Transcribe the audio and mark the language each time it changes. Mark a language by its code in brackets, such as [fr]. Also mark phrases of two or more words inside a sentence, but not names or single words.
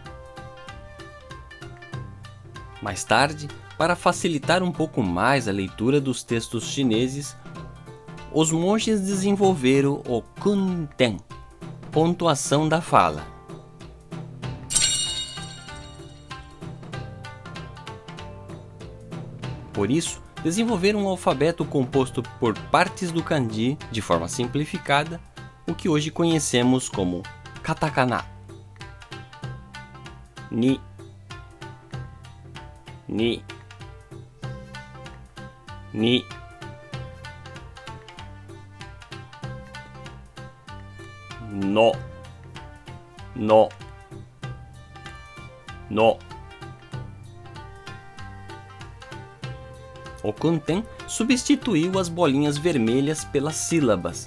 [pt] Mais tarde, para facilitar um pouco mais a leitura dos textos chineses, os monges desenvolveram o kunten, pontuação da fala. Por isso, desenvolveram um alfabeto composto por partes do kanji de forma simplificada, o que hoje conhecemos como katakana. Ni, ni, ni. No, no, no. O kunten substituiu as bolinhas vermelhas pelas sílabas.